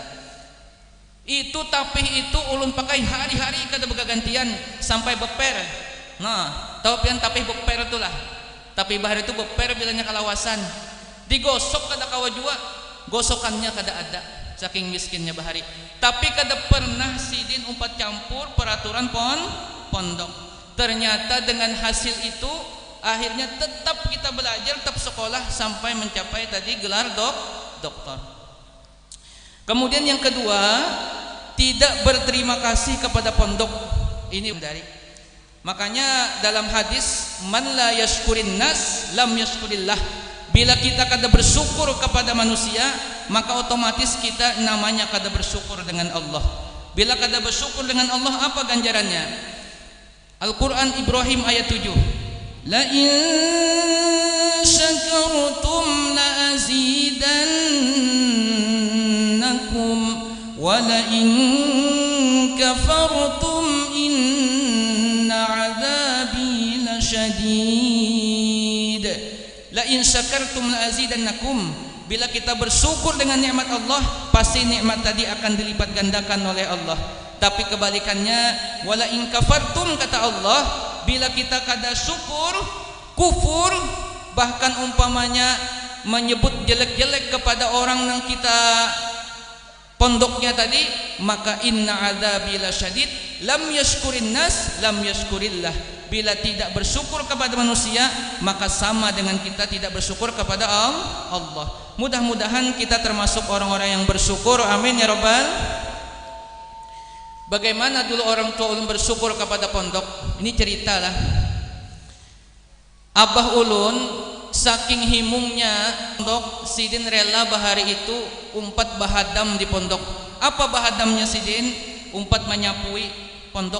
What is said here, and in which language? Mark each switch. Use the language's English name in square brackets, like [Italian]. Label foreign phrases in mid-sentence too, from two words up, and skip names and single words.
[Banjar] Itu tapih itu ulun pakai hari-hari kada bergantian sampai beper. Nah, tahu pian tapih beper itulah. Tapi bahar itu beper bilanya kalawasan. Digosok kada kawa jua, gosokannya kada ada. Saking miskinnya bahari. Tapi kada pernah sidin umpat campur peraturan pondok. [Indonesian] Ternyata dengan hasil itu akhirnya tetap kita belajar, tetap sekolah sampai mencapai tadi gelar doktor. Kemudian yang kedua, tidak berterima kasih kepada pondok. Ini dari. Makanya dalam hadis, [Arabic] من لا يشكر الناس لم يشكر الله. [Banjar] Bila kita kada bersyukur kepada manusia, maka otomatis kita namanya kada bersyukur dengan Allah. Bila kada bersyukur dengan Allah, apa ganjarannya? [Indonesian] Al-Quran Ibrahim ayat 7. [Arabic] لئن شكرتم لأزيدنكم ولئن كفرتم إن عذابي لشديد. لئن شكرتم لأزيدنكم. [Indonesian] Bila kita bersyukur dengan nikmat Allah, pasti nikmat tadi akan dilipat gandakan oleh Allah. Tapi kebalikannya, [Arabic] ولئن كفرتم [Banjar] kata Allah, bila kita kada syukur, kufur, bahkan umpamanya menyebut jelek-jelek kepada orang yang kita pondoknya tadi, maka [Arabic] إن عذابي لشديد. لم يشكر الناس لم يشكر الله. [Indonesian] Bila tidak bersyukur kepada manusia, maka sama dengan kita tidak bersyukur kepada Allah. Mudah-mudahan kita termasuk orang-orang yang bersyukur. [Arabic] آمين يا رب. [Indonesian] Bagaimana dulu orang tua ulun bersyukur kepada pondok? Ini cerita lah. [Banjar] Abah ulun saking himungnya pondok, sidin rela bahari itu umpat bahadam di pondok. Apa bahadamnya sidin? Umpat menyapui pondok.